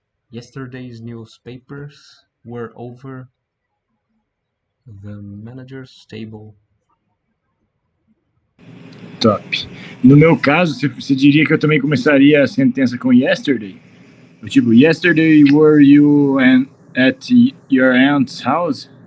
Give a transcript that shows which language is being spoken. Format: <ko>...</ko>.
<en>Yesterday's newspapers were over the manager's table.</en> <pt>Top. No meu caso, você diria que eu também começaria a sentença com yesterday?</pt> <en>Tipo, yesterday were you at your aunt's house?</en>